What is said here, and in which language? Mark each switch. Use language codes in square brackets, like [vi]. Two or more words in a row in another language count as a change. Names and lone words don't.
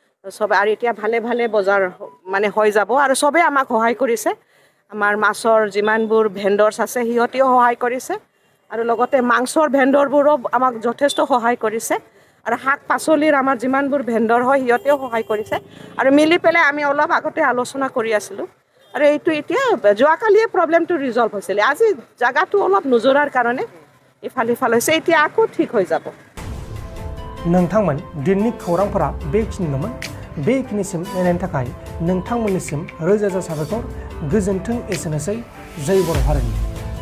[as] সবে আৰু এতিয়া ভালে ভালে বজাৰ মানে হৈ যাব আৰু সবে আমাক সহায় কৰিছে আমাৰ মাছৰ যিমানবোৰ ভেণ্ডৰ্ছ আছে সিহঁতেও সহায় কৰিছে আৰু লগতে মাংসৰ ভেণ্ডৰবোৰো আমাক যথেষ্ট সহায় কৰিছে আৰু শাক পাচলিৰ আমাৰ যিমানবোৰ ভেণ্ডৰ হয় সিহঁতেও সহায় কৰিছে আৰু মিলি পেলাই আমি অলপ আগতে আলোচনা কৰি আছিলোঁ আৰু এইটো এতিয়া যোৱাকালিয়ে প্ৰব্লেমটো ৰিজল্ভ হৈছিলে আজি জাগাটো অলপ নুজৰাৰ কাৰণে ইফাল সিফাল হৈছে এতিয়া আকৌ ঠিক হৈ যাব [brx] नोंथांमोन दिननि खौरांफोरा बेखिनिल'मोन बेखिनिसिम नायनायनि थाखाय नोंथांमोननिसिम रोजा रोजा साबायखर गोजोन्थों एसेनोसै जै बर' हारिनि